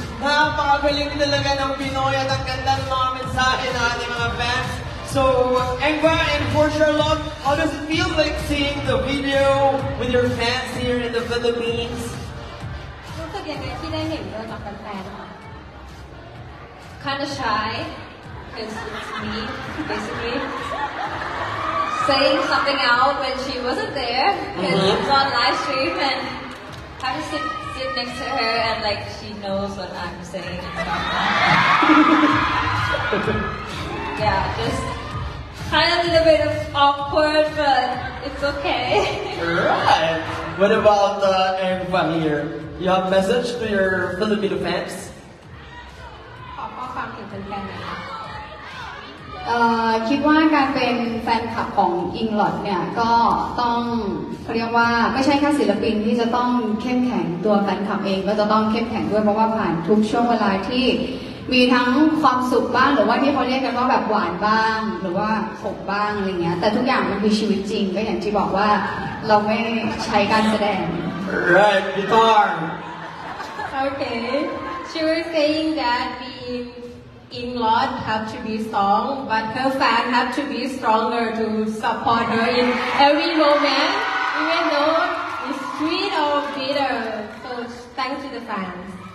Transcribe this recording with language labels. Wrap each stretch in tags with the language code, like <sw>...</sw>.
<tl>Napakagaling talaga ng Pinoy at ang ganda ng mga mensahe ng ating mga fans.</tl> <en>So, Engba and for Charlotte, how does it feel like seeing the video with your fans here in the Philippines?</en> <th>รู้สึกยังไงที่ได้เห็นเราจากแฟนๆค่ะ</th> <en>Kind of shy because it's me basically saying something out when she wasn't there because it's on live stream and have to sit next to her and like she knows what I'm saying and stuff. Yeah, just kind of a little bit of awkward, but it's okay. Right. What about Engba here? You have a message to your Filipino fans?</en> <th>ขอข้อความถึงแฟนๆหน่อยค่ะ คิดว่าการเป็นแฟนคลับของอิงลอดเนี่ยก็ต้องเขาเรียกว่าไม่ใช่แค่ศิลปินที่จะต้องเข้มแข็งตัวแฟนคลับเองก็จะต้องเข้มแข็งด้วยเพราะว่าผ่านทุกช่วงเวลาที่มีทั้งความสุขบ้างหรือว่าที่เขาเรียกกันว่าแบบหวานบ้างหรือว่าขมบ้างอะไรเงี้ยแต่ทุกอย่างมันคือชีวิตจริงก็อย่างที่บอกว่าเราไม่ใช้การแสดง</th> <en>Right, guitar. Okay. She was saying that being in-law have to be strong, but her fan have to be stronger to support her in every moment, even though it's sweet or bitter. So thanks to the fans.</en>